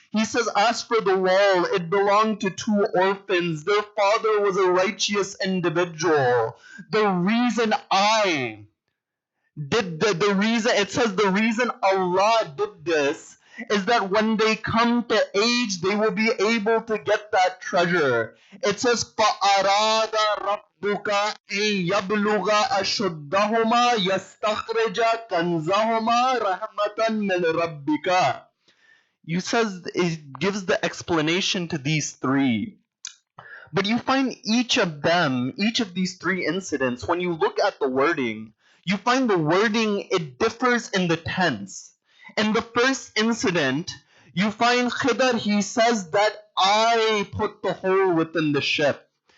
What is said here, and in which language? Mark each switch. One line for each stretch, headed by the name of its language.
English: He says, as for the wall, it belonged to two orphans. Their father was a righteous individual. The reason I did the reason it says the reason Allah did this is that when they come to age, they will be able to get that treasure. It says,
Arabic: فَأَرَادَ رَبُّكَ أَن يَبْلُغَ أَشُدَّهُمَا يَسْتَخْرِجَ كَنزَهُمَا رَحْمَةً مِّن رَبِّكَ.
English: It gives the explanation to these three. But you find each of these three incidents, when you look at the wording, you find the wording, it differs in the tense. In the first incident, you find Khidr, he says that I put the hole within the ship.